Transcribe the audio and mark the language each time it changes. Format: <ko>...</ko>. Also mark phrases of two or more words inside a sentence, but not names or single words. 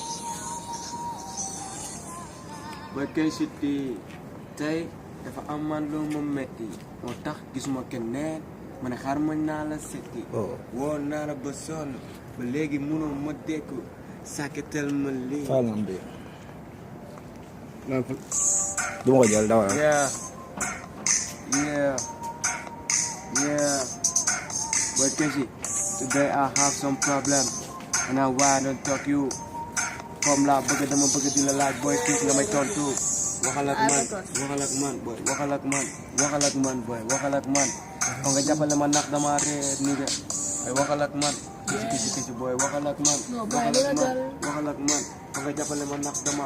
<wo>Boy K-City tey dafa am man lu ma metti moo tax gisuma keneen ma ne xaar ma naa la setti woo naa la ba sonn ba léegi mënoo ma dékku sàkketal ma lii falam bi du ma ko jël dawal</wo> <en>yeah yeah yeah Boy K-City today I have some problem and I why don't talk you</en> <wo>comme la bëgg dama bëgg di la laaj Boy K-City nga may tontu waxal ak man boy waxal ak man boy waxal ak man o nga jàppale ma ndax dama réer ni de ay waxal ak man kisi boy waxal ak man o nga jàppale ma ndax dama</wo>